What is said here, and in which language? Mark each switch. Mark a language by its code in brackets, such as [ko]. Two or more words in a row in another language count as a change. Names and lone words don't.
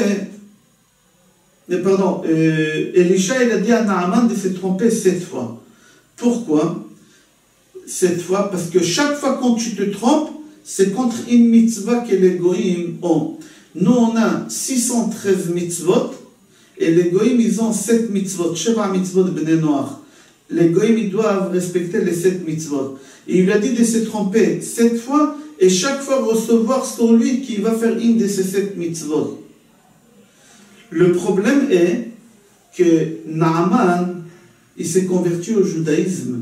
[fr] Pardon, Elisha, il a dit à Naaman de se tromper 7 fois. Pourquoi 7 fois? Parce que chaque fois quand tu te trompes, c'est contre une mitzvah que les goïms ont. Nous, on a 613 mitzvot, et les goïms, ils ont 7 mitzvot, [he] שבע מצוות בני נח. [fr] Les goïms, ils doivent respecter les 7 mitzvot. Et il lui a dit de se tromper 7 fois, et chaque fois recevoir sur lui qui va faire une de ces 7 mitzvot. Le problème est que Naaman, il s'est converti au judaïsme.